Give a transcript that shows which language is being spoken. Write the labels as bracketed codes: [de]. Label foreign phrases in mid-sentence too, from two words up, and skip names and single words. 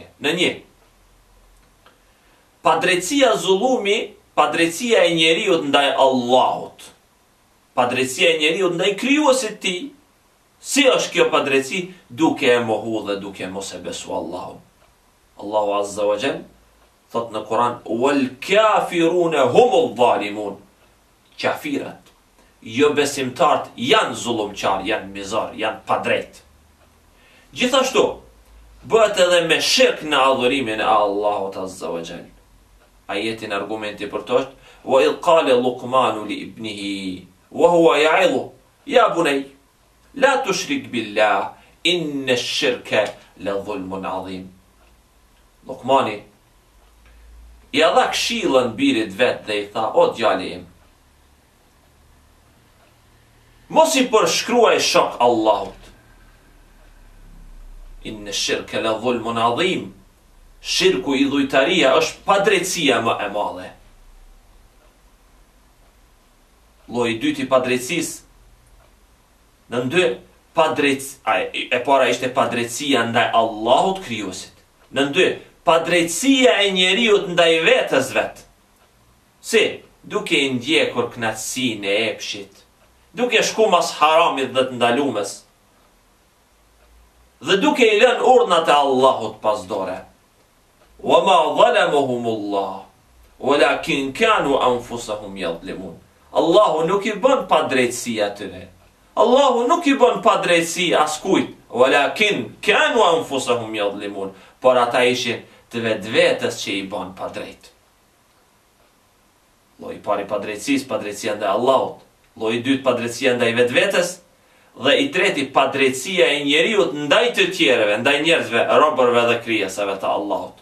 [sq] Në 1, padrejtësia zullumi, padrejtësia e njeriut ndaj Allahut. Padrejtësia e njeriut ndaj krijuesit të tij. Si është kjo padrejtësi? Duke e mohu dhe duke mos e besu Allahun. Allahu [ar] عز وجل [sq] thot në Kur'an: [ar] والكافرون هم الظالمون. [sq] Kafirat, jo besimtarët, janë zullumqar, janë mizar, janë padrejt. Gjithashtu bëhet edhe me shirk në adhurimin e Allahut [ar] عز وجل. [sq] Ajetin argumenti për to është: [ar] وإذ قال لقمان لابنه وهو يعظه يا بني لا تشرك بالله إن الشرك لظلم عظيم. [sq] Luqmani i dha këshillën birit vet dhe i tha: o djali im, mos i përshkruaj shok Allahut. [ar] إن الشرك لظلم عظيم. [sq] Shirku, idhujtaria, është padrejtësia më e madhe. Lloji i dytë i padrejtësisë, në 2, e para ishte padrejtësia ndaj Allahut krijuesit. Në 2, padrejtësia e njeriut ndaj vetës vet. Si? Duke i ndjekur kënaqësinë e epshit, duke shku mas haramit dhe të ndalumes. dhe duke I lënë urdhnat e Allahut pas dore. [ar] وما ظلمهم الله ولكن كانوا أنفسهم يظلمون. [sq] Allahu nuk I bën padrejtësi atyre. Allahu nuk I bën padrejtësi askujt, [ar] ولكن كانوا أنفسهم يظلمون, [sq] por ata ishin të vetvetes që I bën padrejt. Lloji I parë I padrejtësisë, padrejtësia ndaj Allahut. Lloji I dytë, padrejtësia ndaj vetvetes, dhe I treti, padrejtësia e njeriut ndaj të tjerëve, ndaj njerëzve, robërve dhe krijesave të Allahut.